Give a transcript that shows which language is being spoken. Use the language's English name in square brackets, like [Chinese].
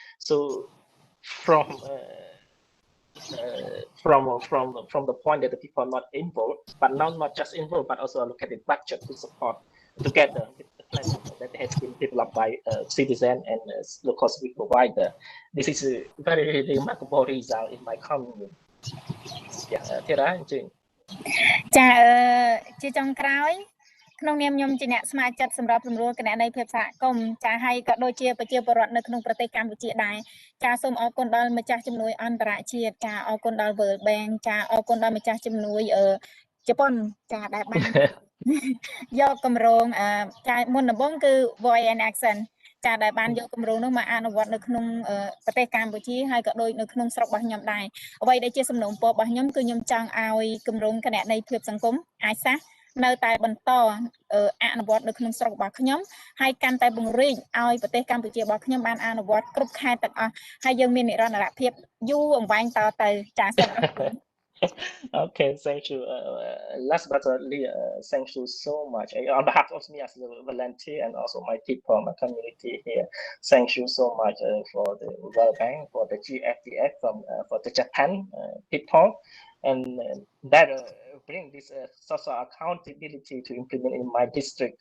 [English] So from the point that the people are not involved, but now not just involved, but also allocate the budget to support together with the plan that has been developed by citizen and local service provider. This is a very remarkable result in my community. Yeah, Thera, [Khmer] ចាជាចុងក្រោយក្នុងនាមខ្ញុំជាអ្នកស្ម័គ្រចិត្តសម្រាប់សម្រួលគណនេយ្យភាពសហគមន៍ចាហើយក៏ដូចជាប្រជាពលរដ្ឋនៅក្នុងប្រទេសកម្ពុជាដែរចាសូមអរគុណដល់ម្ចាស់ជំនួយអន្តរជាតិចាអរគុណដល់ World Bank ចាអរគុណដល់ម្ចាស់ជំនួយជប៉ុនចាដែលបាន យកគម្រោងចាមុនដំបូងគឺ Voice and Action ចាដែលបានយកគម្រោងនោះមកអនុវត្តនៅក្នុងប្រទេសកម្ពុជាហើយក៏ដូចនៅក្នុងស្រុករបស់ខ្ញុំដែរអ្វីដែលជាសំណូមពររបស់ខ្ញុំគឺខ្ញុំចង់ឲ្យគម្រោងគណនេយ្យភាពសង្គម ISSAF នៅតែបន្តអនុវត្តនៅក្នុងស្រុករបស់ខ្ញុំហើយកាន់តែបង្រីកឲ្យប្រទេសកម្ពុជារបស់ខ្ញុំបានអនុវត្តគ្រប់ខេត្តទាំងអស់ហើយយើងមាននិរន្តរភាពយូរអង្វែងតទៅចាសូមអរគុណ [English] Okay, thank you. Last but not least, thank you so much. On behalf of me as a volunteer and also my people, my community here, thank you so much for the World Bank, for the JSDF, for the Japan people, and that bring this social accountability to implement in my district.